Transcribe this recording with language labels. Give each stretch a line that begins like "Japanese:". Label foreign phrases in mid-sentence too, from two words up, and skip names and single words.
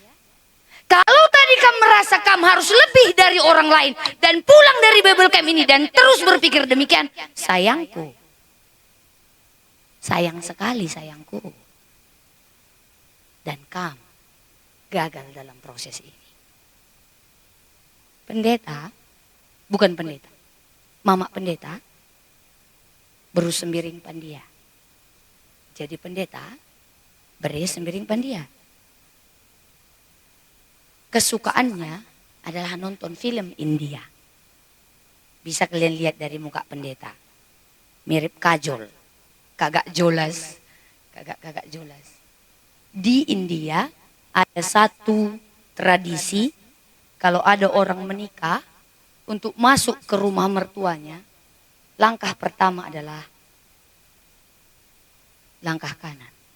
Indonesian: Kalau tadi kamu merasa kamu harus lebih dari orang lain dan pulang dari Bible Camp ini dan terus berpikir demikian, sayangku. Sayang sekali sayangku. Dan kamu gagal dalam proses ini. Pendeta, bukan pendeta, mama pendeta, beru sembiring pandia. Jadi pendeta, beri sembiring pandia. Kesukaannya adalah nonton film India. Bisa kalian lihat dari muka pendeta. Mirip kajol, kagak jolas, kagak jolas. Di India ada satu tradisi, kalau ada orang menikah, untuk masuk ke rumah mertuanya, langkah pertama adalah langkah kanan.